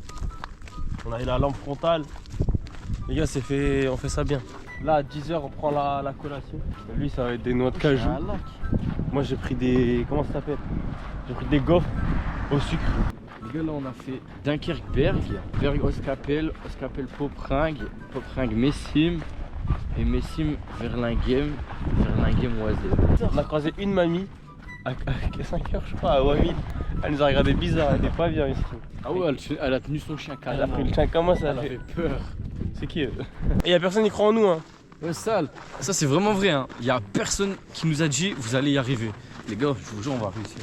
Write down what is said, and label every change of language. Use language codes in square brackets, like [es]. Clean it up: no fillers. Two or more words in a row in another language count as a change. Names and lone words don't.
[fr] On a eu la lampe frontale. Les gars, c'est fait, on fait ça bien. Là, à 10h, on prend la collation. Lui, ça va être des noix de cajou. Un lac. Moi, j'ai pris des. Comment ça s'appelle? J'ai pris des gaufres au sucre. Les gars, là, on a fait Dunkerque-Berg, Berg-Oscapelle, Oscapelle-Popringue, Popringue-Messim, et Messim Verlinghem, Verlinghem-Oiselle. On a croisé une mamie à 5h, je crois, à Wamil. Elle nous a regardé bizarre, elle était pas bien ici. Ah ouais, elle a tenu son chien Elle a carrément. pris le chien, comment ça Elle a fait? fait peur. C'est qui eux? Et y'a personne qui croit en nous, hein. Ouais, sale. Ça, c'est vraiment vrai. Hein. Y a personne qui nous a dit vous allez y arriver. Les gars, je vous jure, on va réussir.